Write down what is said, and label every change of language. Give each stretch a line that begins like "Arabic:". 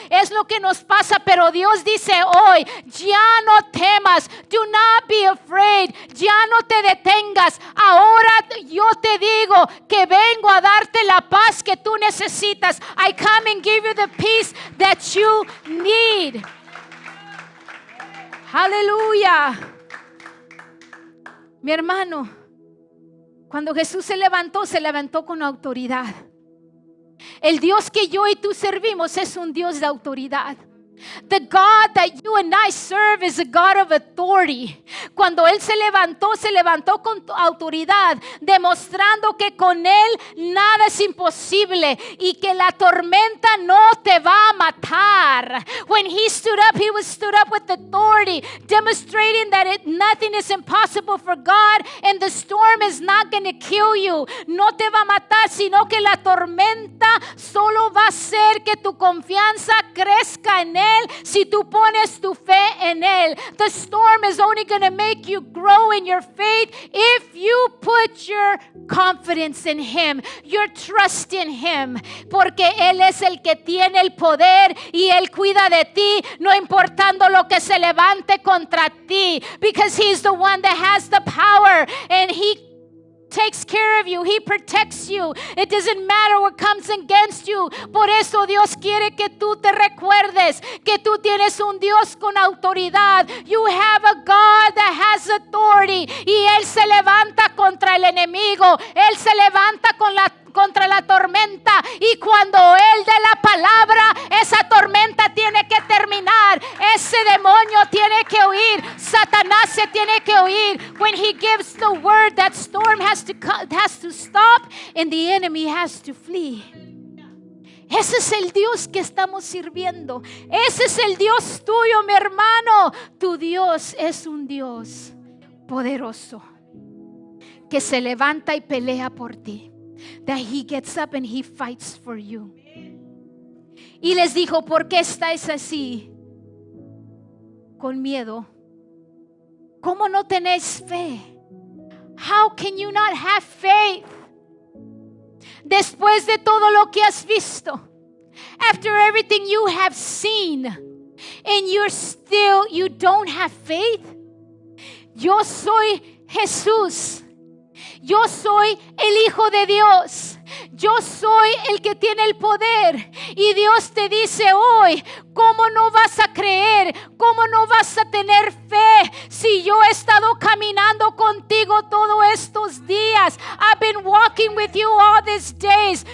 Spanish: Es lo que nos pasa, pero Dios dice hoy, ya no temas.
English: Do not be afraid.
Spanish: Ya no te detengas. Ahora yo te digo que vengo a darte la paz que tú necesitas.
English: I come and give you the peace that you need.
Spanish: Aleluya. Mi hermano, cuando Jesús se levantó con autoridad. El Dios que yo y tú servimos es un Dios de autoridad.
English: The God that you and I serve is a God of authority.
Spanish: Cuando Él se levantó con autoridad, demostrando que con Él nada es imposible y que la tormenta no te va a matar.
English: When He stood up with authority, demonstrating that nothing is impossible for God, and the storm is not going to kill you.
Spanish: No te va a matar, sino que la tormenta solo va a hacer que tu confianza crezca en Él. Si tú pones tu fe en Él.
English: The storm is only going to make you grow in your faith if you put your confidence in Him, your trust in Him,
Spanish: porque Él es el que tiene el poder y Él cuida de ti, no importando lo que se levante contra ti,
English: because He's the one that has the power, and He takes care of you. He protects you. It doesn't matter what comes against you.
Spanish: Por eso Dios quiere que tú te recuerdes que tú tienes un Dios con autoridad.
English: You have a God that has authority.
Spanish: Y Él se levanta contra el enemigo. Él se levanta contra la tormenta, y cuando Él dé la palabra, esa tormenta tiene que terminar, ese demonio tiene que huir, Satanás se tiene que huir.
English: When He gives the word, that storm has to stop and the enemy has to flee.
Spanish: Ese es el Dios que estamos sirviendo. Ese es el Dios tuyo, mi hermano. Tu Dios es un Dios poderoso que se levanta y pelea por ti.
English: That He gets up and He fights for you.
Spanish: Y les dijo, ¿por qué estáis así con miedo? ¿Cómo no tenéis fe?
English: How can you not have faith?
Spanish: Después de todo lo que has visto,
English: after everything you have seen, and you don't have faith.
Spanish: Yo soy Jesús. Yo soy el Hijo de Dios. Yo soy el que tiene el poder. Y Dios te dice hoy, ¿cómo no vas a creer? ¿Cómo no vas a tener fe si yo he estado caminando contigo todos estos días?
English: I've been walking with you all these days.